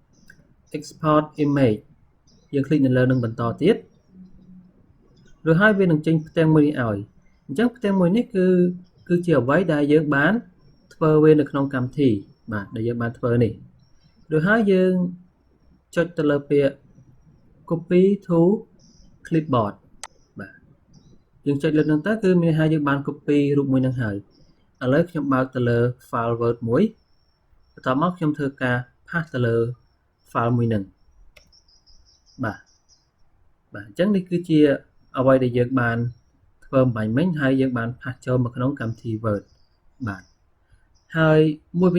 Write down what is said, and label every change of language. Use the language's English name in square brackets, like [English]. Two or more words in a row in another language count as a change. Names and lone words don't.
[English] export image [Khmer] យើងคลิกនៅលើនឹងបន្តទៀតឬហើយវានឹងចេញផ្ទាំងមួយនេះឲ្យអញ្ចឹងផ្ទាំងមួយនេះគឺជាអ្វីដែលយើងបានធ្វើវានៅក្នុងកម្មវិធីបាទដែលយើងបានធ្វើនេះឬហើយយើងចុចទៅលើពាក្យ [English] copy to clipboard [Khmer] បាទយើងចុចលើនឹងទៅគឺមានន័យថាយើងបាន copy រូបមួយនឹងហើយឥឡូវខ្ញុំបើកទៅលើ file Word មួយបន្ទាប់មកខ្ញុំធ្វើការ paste ទៅលើ file មួយនឹងបាទអញ្ចឹងនេះគឺជាអ្វីដែលយើងបានធ្វើបំបញ្ញមិញហើយយើងបាន paste ចូលមកក្នុងកម្មវិធី Word បាទហើយមួយវិញ